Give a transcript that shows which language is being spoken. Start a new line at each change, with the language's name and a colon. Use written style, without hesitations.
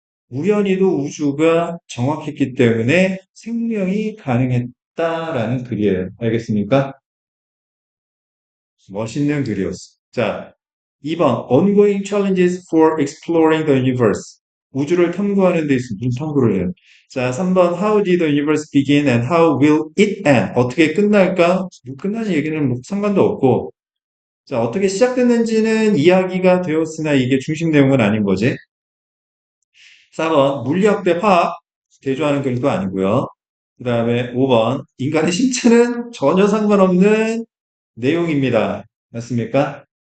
Korean: 우연히도 우주가 정확했기 때문에 생명이 가능했다라는 글이에요. 알겠습니까? 멋있는 글이었어.
English: 자, 2번 Ongoing challenges for exploring the universe.
Korean: 우주를 탐구하는 데 있어 무슨 탐구를 해요?
English: 자, 3번 How did the universe begin and how will it end?
Korean: 어떻게 끝날까? 뭐 끝나는 얘기는 뭐 상관도 없고 자, 어떻게 시작됐는지는 이야기가 되었으나 이게 중심 내용은 아닌 거지. 4번 물리학 대 화학 대조하는 글도 아니고요. 그 다음에 5번 인간의 신체는 전혀 상관없는 내용입니다. 맞습니까?